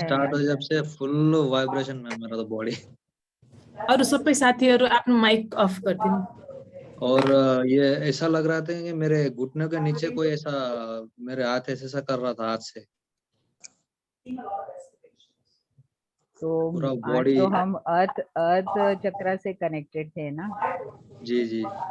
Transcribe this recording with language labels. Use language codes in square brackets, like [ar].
[hi] Start हो जब से फुल वाइब्रेशन में मेरा तो बॉडी। [ne] अरु सबै साथीहरु आफ्नो माइक अफ गरिदिनु। [hi] और ये ऐसा लग रहा था कि मेरे घुटने के नीचे कोई ऐसा मेरे हाथ ऐसा कर रहा था हाथ से। तो पूरा आज बॉडी। तो हम अर्थ चक्र से कनेक्टेड थे ना। जी जी।